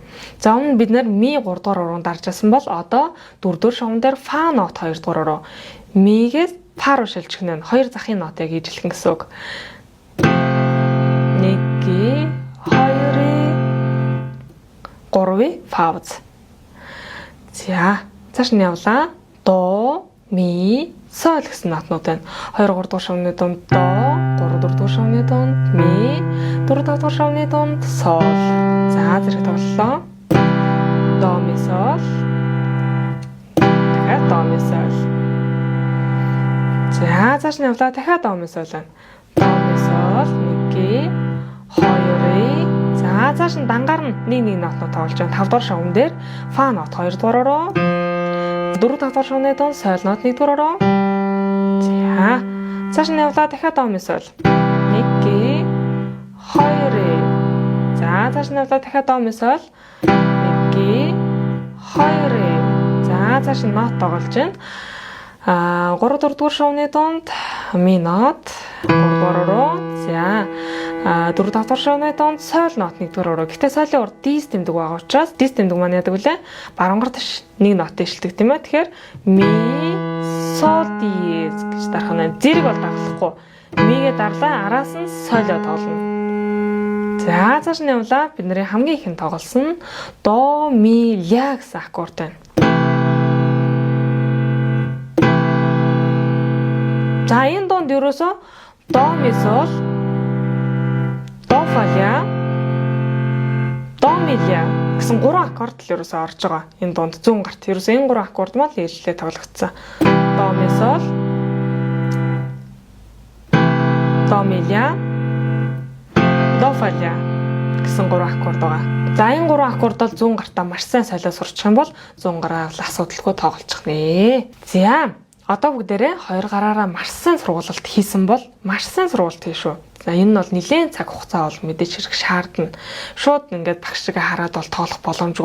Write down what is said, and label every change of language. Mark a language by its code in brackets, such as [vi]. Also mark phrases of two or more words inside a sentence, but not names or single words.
[mn] За өмнө бид нэр ми 3 дугаар уран даржсан бол одоо 4 дугаар шумн дээр фа нот 2 дугаар руу. Мигээс фа руу шилжих нь 2 захын нотыг ижилхэн гэсэн үг. 1 2 3 фа уз. За цааш нь явлаа. До, ми, сол гэсэн нотнууд байна. 2 3 дугаар шумны дунд до, 3 4 дугаар шумны дунд ми, 4 5 дугаар шумны дунд сол. За зэрэг тоглолоо. До, ми, сол. Дахиад до, ми, сол. За цааш нь явлаа. Дахиад до, ми, сол байна. До, ми, сол. 1 2 За цааш нь дангаар нь нэг нотнууд тоглож байна. 5 дугаар шугам дээр фа нот 2 дугаар руу, 4 5 дугаар шугамны дунд сол нот 1 дугаар руу. За цааш нь явлаа. Дахиад до ми сол. 1 2 За цааш нь явлаа. Дахиад до ми сол. 1 2 За цааш нь нот тоглож байна. 3 4 дугаар шугамны дунд ми нот 3 дугаар руу. За 4 5 дугаар шугамны дунд сол нот 1 дугаар руу. Гэхдээ солын урд дис тэмдэг байгаа учраас дис тэмдэг маань яадаг вүлээ? Баруунгаар тийш нэг нот дэвшилдэг тийм ээ. Тэгэхээр ми сол диез гэж дарах нь. Зэрэг бол дарлахгүй. Мигээ дарлаа, араас нь солио тоглоно. За цааш нь явлаа. Бидний хамгийн ихэнд тоглосон до ми ля гэсэн аккорд байна. За энэ донд ерөөсөө до ми сол, до фа ля, до ми ля гэсэн 3 аккорд л ерөөсөө орж байгаа. Энэ донд 100 гарт. Ерөөсөө энэ 3 аккорд мал ээлжлээ тоглогдсон. До ми сол, до ми ля, до фа ля гэсэн 3 аккорд байгаа. За энэ 3 аккорд бол 100 гартаа маш сайн солио сурчих юм бол 100 гараа асуудалгүй тоглож нэ. За одоо бүгдээрээ 2 гараараа маш сайн сургуулалт хийсэн бол маш сайн сургуулт хий шүү. За энэ нь бол нэлээд цаг хугацаа бол мэдээж хэрэг шаардна. Шууд ингээд багшигээ хараад бол тоглох боломжгүй.